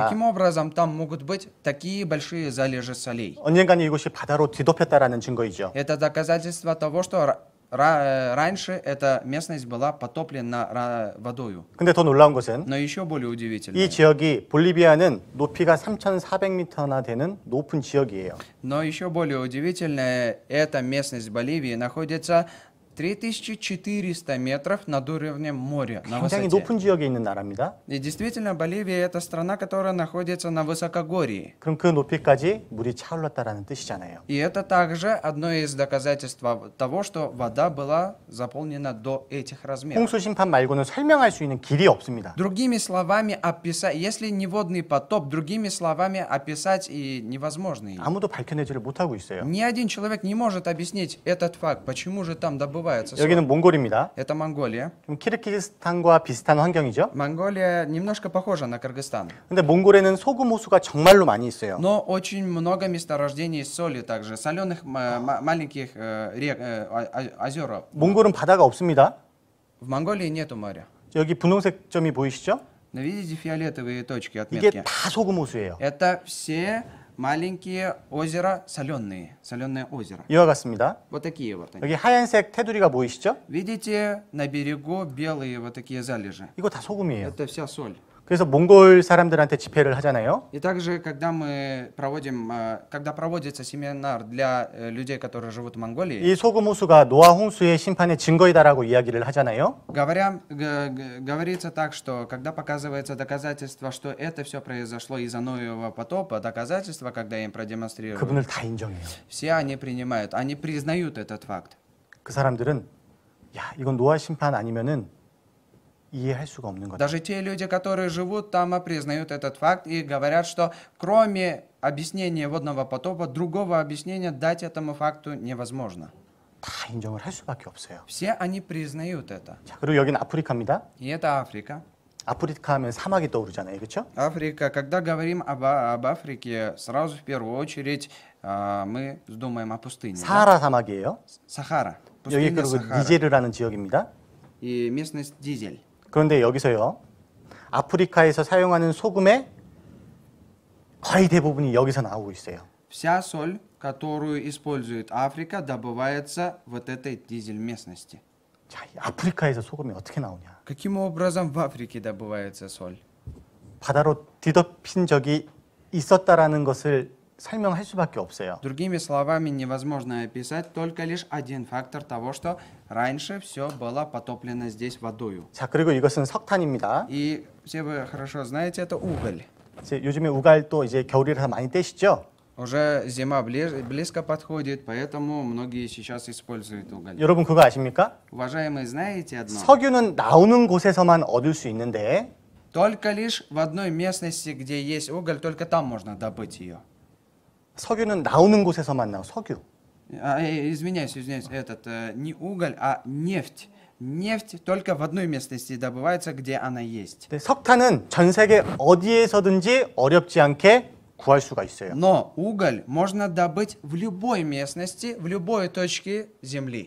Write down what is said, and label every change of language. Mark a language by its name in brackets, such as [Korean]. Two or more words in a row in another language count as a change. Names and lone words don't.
[Russian] Каким образом там могут быть такие большие залежи солей? [Korean] 언젠가는 이곳이 바다로 뒤덮였다라는 증거이죠. [Russian] Это доказательство того, что раньше эта местность была потоплена водою. [Korean] 근데 더 놀라운 것은 [Russian] Но еще более удивительно. [Korean] 이 지역이 볼리비아는 높이가 3,400m나 되는 높은 지역이에요. [Russian] Но еще более удивительно, эта местность Боливии находится 3400 метров над уровнем моря на [Korean] 굉장히 [Russian] высоте. [Korean] 높은 지역에 있는 나라입니다. [Russian] И действительно, Боливия это страна, которая находится на высокогорье. [Korean] 그럼 그 높이까지 물이 차올랐다라는 뜻이잖아요. [Russian] И это также одно из доказательств того, что вода была заполнена до этих размеров. [Korean] 홍수 심판 말고는 설명할 수 있는 길이 없습니다. [Russian] Другими словами описать, если не водный потоп, другими словами описать и невозможно. [Korean] 아무도 밝혀내지를 못하고 있어요. [Russian] Ни один человек не может объяснить этот факт, почему же там добывается соль. [Korean] 여기는 몽골입니다. [Russian] Это Монголия. [Korean] 좀 키르기즈스탄과 비슷한 환경이죠. [Russian] Монголия немножко похожа на Кыргызстан. [Korean] 근데 몽골에는 소금 호수가 정말로 많이 있어요. [Russian] Но очень много месторождений соли также, соленых маленьких рек, озер. [Korean] 몽골은 바다가 없습니다. [Russian] В Монголии нету моря. [Korean] 여기 분홍색 점이 보이시죠? [Russian] Но видите фиолетовые точки, [Korean] 이게 [Russian] отметки? [Korean] 다 소금 호수예요. [Russian] Это все маленькие озера соленые, соленое озеро. [Korean] 이와 같습니다. [Russian] Вот такие вот они. [Korean] 여기 하얀색 테두리가 보이시죠? [Russian] Видите, на берегу белые вот такие залежи. [Korean] 이거 다 소금이에요. [Russian] Это вся соль. [Korean] 그래서 몽골 사람들한테 집회를 하잖아요. [Russian] И также, когда мы проводим, когда проводится семинар для людей, которые живут в Монголии, [Korean] 이 소금 호수가 노아 홍수의 심판의 증거이다라고 이야기를 하잖아요. [Russian] говорится так, что когда показывается доказательство, что это все произошло из-за Ноевого потопа, доказательства, когда им продемонстрировали, [Korean] 그분을 다 인정해요. [Russian] все они принимают, они признают этот факт. [Korean] 그 사람들은 야, 이건 노아 심판 아니면은 이해할 수가 없는 거다. [Russian] Даже те люди, которые живут там, признают этот факт и говорят, что кроме объяснения водного потопа, другого объяснения дать этому факту невозможно. [Korean] 다 인정을 할 수밖에 없어요. [Russian] Все они признают это. [Korean] 자, 그리고 여기는 아프리카입니다. [Russian] И это Африка. [Korean] 아프리카 하면 사막이 떠오르잖아요. 그렇죠? [Russian] Африка, когда говорим об Африке, сразу в первую очередь мы думаем о пустыне. Да? [Korean] 사하라 사막이에요. [Russian] Сахара. [Korean] 여기 [Russian] Пустыня [Korean] 그리고 [Russian] Сахара. [Korean] 니제르라는 지역입니다. [Russian] И местность Дизель. [Korean] 그런데 여기서요. 아프리카에서 사용하는 소금의 거의 대부분이 여기서 나오고 있어요. [Russian] Вся соль, которую использует Африка, добывается вот этой дизель местности. [Korean] 자, 이 아프리카에서 소금이 어떻게 나오냐? [Russian] Каким образом в Африке добывается соль? [Korean] 바다로 뒤덮인 적이 있었다라는 것을 설명할 수밖에 없어요. [Russian] Другими словами, невозможно описать только лишь один фактор того, что раньше все было потоплено здесь водою. [Korean] 자, 그리고 이것은 석탄입니다. [Russian] И все вы хорошо знаете, это уголь. [Korean] 이제 요즘에 우갈 또 이제 겨울이라서 많이 떼시죠? [Russian] Уже зима близко подходит, поэтому многие сейчас используют уголь. [Korean] 여러분 그거 아십니까? [Russian] Уважаемые, знаете одно? [Korean] 석유는 나오는 곳에서만 얻을 수 있는데 Только лишь в одной местности, где есть уголь, только там можно добыть ее. 석유는 나오는 곳에서만 나와. 석유. [Russian] Извиняюсь, не уголь, а нефть. Нефть только в одной местности добывается, где она есть. [Korean] 근데 석탄은 전 세계 어디에서든지 어렵지 않게 구할 수가 있어요. [Russian] Но уголь можно добыть в любой местности, в любой точке Земли.